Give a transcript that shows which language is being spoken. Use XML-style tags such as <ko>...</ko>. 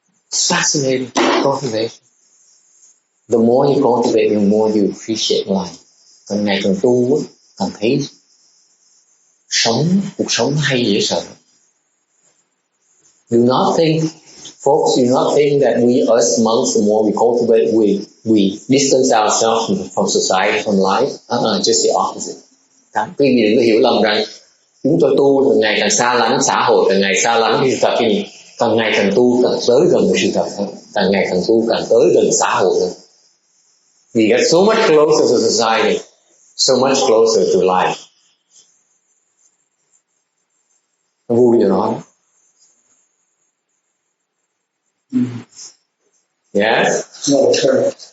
<en>It's fascinating cultivation. The more you cultivate, the more you appreciate life.</en> <vi>Càng ngày càng tu, càng thấy cuộc sống hay dễ sợ.</vi> <en>Do not think, folks, do not think that we, us monks, the more we cultivate, we distance ourselves from society, from life. Just the opposite.</en> <vi>Quý vị đừng có hiểu lầm rằng chúng tôi tu càng ngày càng xa lánh xã hội, càng ngày xa lánh sự thật, cái gì? Càng ngày càng tu càng tới gần sự thật hơn, càng ngày càng tu càng tới gần xã hội hơn.</vi> <en>We get so much closer to society, so much closer to life.</en> <vi>Nó vui cho nó.</vi> <en>Yes? No, sure.</en>